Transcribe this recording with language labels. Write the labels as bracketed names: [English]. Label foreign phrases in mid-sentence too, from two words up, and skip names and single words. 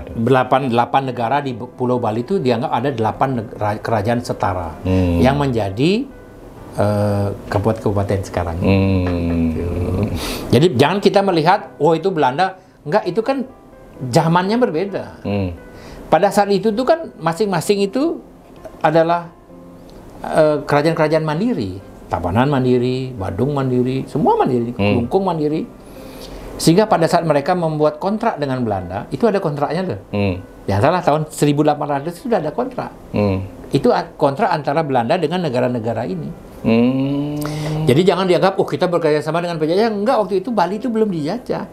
[Indonesian] 8 negara di Pulau Bali itu dianggap ada 8 kerajaan setara yang menjadi kabupaten sekarang. Jadi jangan kita melihat, itu Belanda. Enggak, itu kan zamannya berbeda. Pada saat itu tuh kan masing-masing itu adalah kerajaan-kerajaan mandiri. Tabanan mandiri, Badung mandiri, semua mandiri, Kelungkung mandiri. Sehingga pada saat mereka membuat kontrak dengan Belanda, itu ada kontraknya loh. Yang salah tahun 1800 sudah ada kontrak. Itu kontrak antara Belanda dengan negara-negara ini. Jadi jangan dianggap, kita bekerja sama dengan penjajah. Enggak, waktu itu Bali itu belum dijajah.